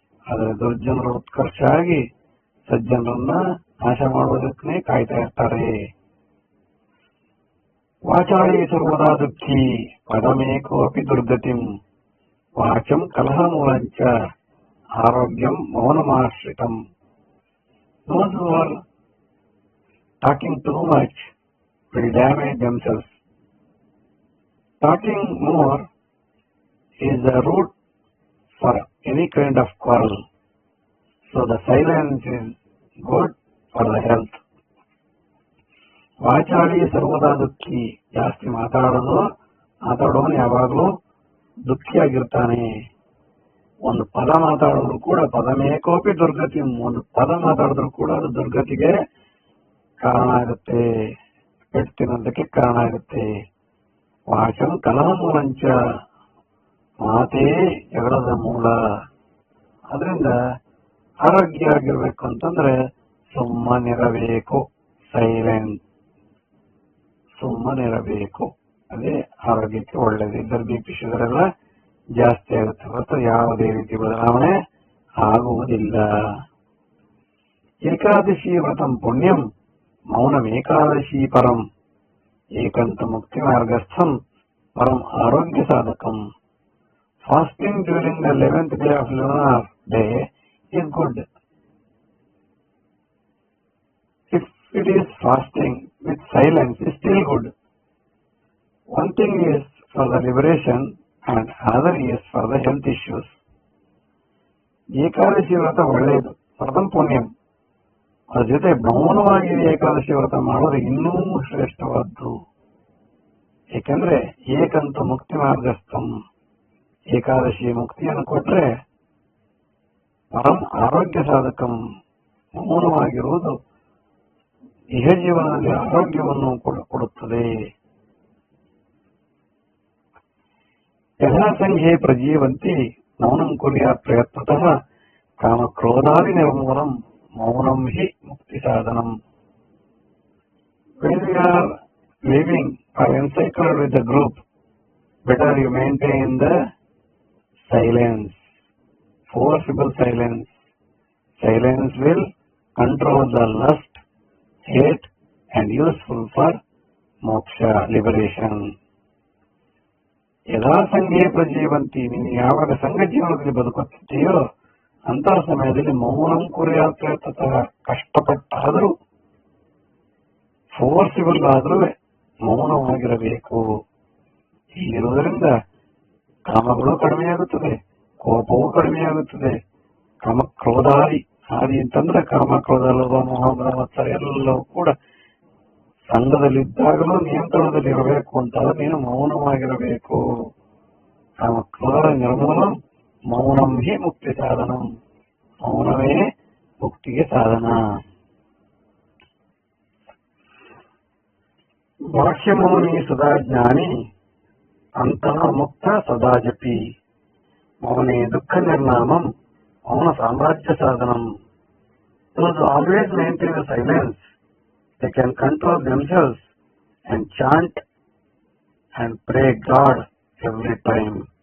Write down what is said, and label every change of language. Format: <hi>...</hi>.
<kn>ಆದ್ರೆ ದುರ್ಜನರು ಉತ್ಕರ್ಷ ಆಗಿ ಸಜ್ಜನರನ್ನ ನಾಶ ಮಾಡುವುದಕ್ಕೆ ಕಾಯ್ತಾ ಇರ್ತಾರೆ.</kn> <sa>ವಾಚಾಳಿ ಸರ್ವದಾ ದುಃಖಿ ಪದಮೇಕೋಪಿ ದುರ್ಗತಿಂ ವಾಚಂ ಕಲಹ ಮೂಲಂಚ ಆರೋಗ್ಯಂ ಮೌನಮಾಶ್ರಿತಂ.</sa> <en>Those who are talking too much will damage themselves. Talking more is the root for any kind of quarrel. So the silence is good for the health.</en> <sa>ವಾಚಾಳಿ ಸರ್ವದಾ ದುಃಖಿ,</sa> <kn>ಜಾಸ್ತಿ ಮಾತಾಡೋನು ಯಾವಾಗಲೂ ದುಃಖಿಯಾಗಿರ್ತಾನೆ. ಒಂದು ಪದ ಮಾತಾಡಿದ್ರು ಕೂಡ</kn> <sa>ಪದಮೇಕೋಪಿ ದುರ್ಗತಿ,</sa> <kn>ಒಂದು ಪದ ಮಾತಾಡಿದ್ರು ಕೂಡ ಅದು ದುರ್ಗತಿಗೆ ಕಾರಣ ಆಗುತ್ತೆ, ಪೆಟ್ಟಿನಂತಕ್ಕೆ ಕಾರಣ ಆಗುತ್ತೆ.</kn> <sa>ವಾಚಂ ಕಲಹ ಮೂಲಂಚ,</sa> <kn>ಮಾತೇ ಜಗಳದ ಮೂಲ. ಅದರಿಂದ ಆರೋಗ್ಯ ಆಗಿರ್ಬೇಕು ಅಂತಂದ್ರೆ ಸುಮ್ಮನಿರಬೇಕು, ಸೈಲೆಂಟ್, ಸುಮ್ಮನಿರಬೇಕು. ಅದೇ ಆರೋಗ್ಯಕ್ಕೆ ಒಳ್ಳೇದು. ಇದ್ದರೆ BP ಶುಗರ್ ಎಲ್ಲ ಜಾಸ್ತಿ ಆಗುತ್ತೆ ಹೊರತು ಯಾವುದೇ ರೀತಿ ಬದಲಾವಣೆ ಆಗುವುದಿಲ್ಲ.</kn> <sa>ಏಕಾದಶಿ ವ್ರತಂ ಪುಣ್ಯಂ ಮೌನಮೇಕಾದಶಿ ಪರಂ ಏಕಂತ ಮುಕ್ತಿ ಮಾರ್ಗಸ್ಥಂ ಪರಂ ಆರೋಗ್ಯ ಸಾಧಕಂ.</sa> <en>Fasting during the 11th day of lunar day is good. If it is fasting with silence, is still good. One thing is for the liberation and other is for the health issues.</en> <kn>Ekadashi ವ್ರತ ಒಳ್ಳೆಯದು,</kn> <sa>ವ್ರತಂ ಪುಣ್ಯಂ.</sa> <kn>ಅದ್ರ ಜೊತೆ ಮೌನವಾಗಿ ಏಕಾದಶಿ ವ್ರತ ಮಾಡೋದು ಇನ್ನೂ ಶ್ರೇಷ್ಠವಾದ್ದು. ಏಕೆಂದ್ರೆ</kn> <sa>ಏಕಂತ ಮುಕ್ತಿ ಮಾರ್ಗಸ್ಥಂ,</sa> <kn>ಏಕಾದಶಿ ಮುಕ್ತಿಯನ್ನು ಕೊಟ್ರೆ</kn> <sa>ಪರಂ ಆರೋಗ್ಯ ಸಾಧಕಂ,</sa> <kn>ಮೌನವಾಗಿರುವುದು ಇಹ ಜೀವನದಲ್ಲಿ ಆರೋಗ್ಯವನ್ನು ಕೊಡುತ್ತದೆ.</kn> <sa>ಯಥಾ ಸಂಘೇ ಪ್ರಜೀವಂತಿ ಮೌನಂ ಕುರ್ಯಾತ್ ಪ್ರಯತ್ನತಃ ಕಾಮಕ್ರೋಧಾದಿ ನಿರ್ಮೂಲಂ ಮೌನಂ ಹಿ ಮುಕ್ತಿ ಸಾಧನಂ.</sa> <en>When we are living or encircled with the group, better you maintain the silence, forcible silence. Silence will control the lust, hate and useful for moksha, liberation.</en> <sa>ಯಥಾ ಸಂಘೇ ಪ್ರಜೀವಂತಿ,</sa> <kn>ನೀನು ಯಾವಾಗ ಸಂಘ ಜೀವನದಲ್ಲಿ ಬದುಕುತ್ತೀಯೋ ಅಂತಹ ಸಮಯದಲ್ಲಿ</kn> <sa>ಮೌನಂ ಕುರ್ಯಾತ್ ಪ್ರಯತ್ನತಃ,</sa> <kn>ಕಷ್ಟಪಟ್ಟಾದರೂ ಫೋರ್ಸಿಬಲ್ ಆದರೂ ಮೌನವಾಗಿರಬೇಕು. ಹೀಗಿರುವುದರಿಂದ ಕಾಮಗಳು ಕಡಿಮೆಯಾಗುತ್ತದೆ, ಕೋಪವೂ ಕಡಿಮೆಯಾಗುತ್ತದೆ. ಕಾಮಕ್ರೋಧಾದಿ, ಆದಿ ಅಂತಂದ್ರೆ ಕಾಮ, ಕ್ರೋಧ, ಲೋಭ, ಮೋಹ, ಮತ್ಸರ ಎಲ್ಲವೂ ಕೂಡ ಸಂಘದಲ್ಲಿದ್ದಾಗಲೂ ನಿಯಂತ್ರಣದಲ್ಲಿರಬೇಕು ಅಂತಾದ್ರೆ ನೀನು ಮೌನವಾಗಿರಬೇಕು.</kn> <sa>ಕಾಮಕ್ರೋಧ ನಿರ್ಮೂಲಂ ಮೌನಂ ಹಿ ಮುಕ್ತಿ ಸಾಧನಂ,</sa> <kn>ಮೌನವೇ ಮುಕ್ತಿಗೆ ಸಾಧನ.</kn> <sa>ಬಾಹ್ಯ ಮೌನಿ ಸದಾ ಜ್ಞಾನಿ ಅಂತಃ ಮುಕ್ತ ಸದಾ ಜಪಿ ಮೌನೇ ದುಃಖ ನಿರ್ನಾಮಂ ಮೌನ ಸಾಮ್ರಾಜ್ಯ ಸಾಧನಂ.</sa> <en>Those who always maintain the silence, they can control themselves and chant and pray God every time.</en>